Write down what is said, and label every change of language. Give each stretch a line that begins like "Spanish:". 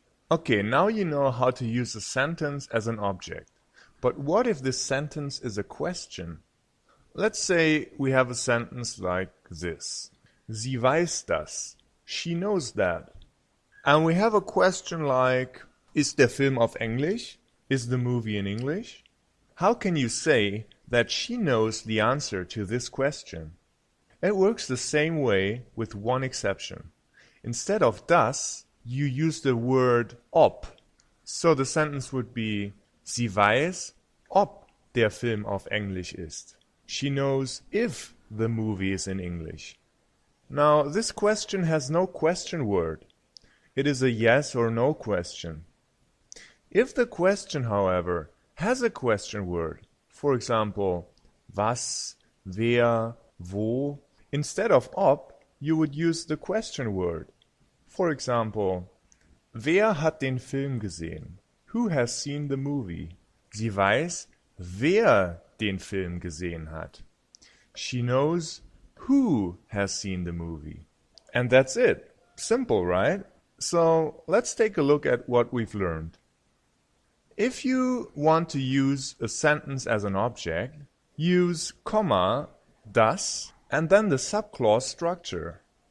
English: Okay, now you know how to use a sentence as an object. But what if this sentence is a question? Let's say we have a sentence like this.
German: Sie weiß das.
English: She knows that. And we have a question like,
German: ist der Film auf Englisch?
English: Is the movie in English? How can you say that she knows the answer to this question? It works the same way with one exception. Instead of das, you use the word ob. So the sentence would be,
German: sie weiß, ob der Film auf Englisch ist.
English: She knows if the movie is in English. Now, this question has no question word. It is a yes or no question. If the question, however, has a question word, for example, was, wer, wo, instead of ob, you would use the question word. For example,
German: wer hat den Film gesehen?
English: Who has seen the movie?
German: Sie weiß, wer den Film gesehen hat.
English: She knows who has seen the movie. And that's it. Simple, right? So let's take a look at what we've learned. If you want to use a sentence as an object, use comma, das, and then the subclause structure.